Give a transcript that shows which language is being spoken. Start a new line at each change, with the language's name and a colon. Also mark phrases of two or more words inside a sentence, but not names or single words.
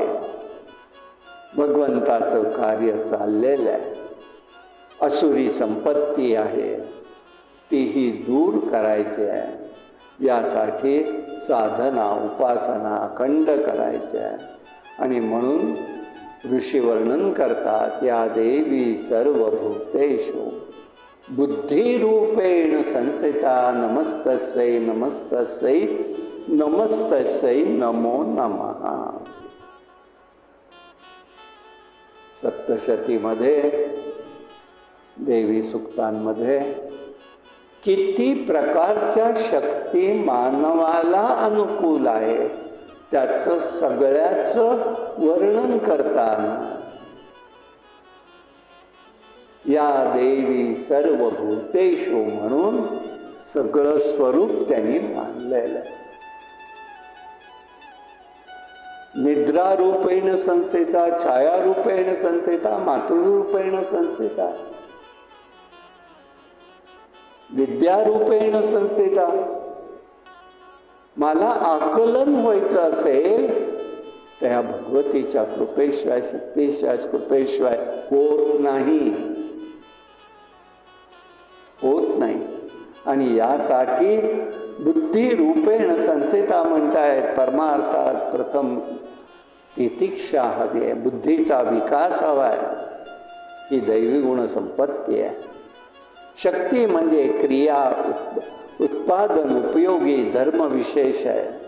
Marathi: भगवंताचं कार्य चाललेलं आहे. असुरी संपत्ती आहे तीही दूर करायची आहे. यासाठी साधना उपासना अखंड करायची आहे. आणि म्हणून ऋषी वर्णन करतात,
Sanskrit: या देवी सर्वभूतेषु बुद्धिरूपेण संस्थिता नमस्तस्यै नमस्तस्यै नमस्तस्यै नमो नमः.
Marathi: सप्तशतीमध्ये देवी सूक्तांमध्ये किती प्रकारच्या शक्ती मानवाला अनुकूल आहे त्याचं सगळ्याचं वर्णन करताना
Sanskrit: या देवी सर्वभूतेषु
Marathi: म्हणून सगळं स्वरूप त्यांनी मानलेलं आहे.
Sanskrit: निद्रारूपेण संस्थिता, छायारूपेण संस्थिता, मातृरूपेण संस्थिता, विद्यारूपेण संस्थिता.
Marathi: मला आकलन व्हायचं असेल त्या भगवतीच्या कृपेशिवाय शक्तीशिवाय कृपेशिवाय होत नाही. आणि यासाठी
Sanskrit: बुद्धी रूपेण संस्थिता
Marathi: म्हणतायत. परमार्थात प्रथम तितिक्षा हवी आहे. बुद्धीचा विकास हवा आहे. ही दैवी गुण संपत्ती आहे. शक्ती म्हणजे क्रिया उत्पादन उपयोगी धर्म विशेष आहे.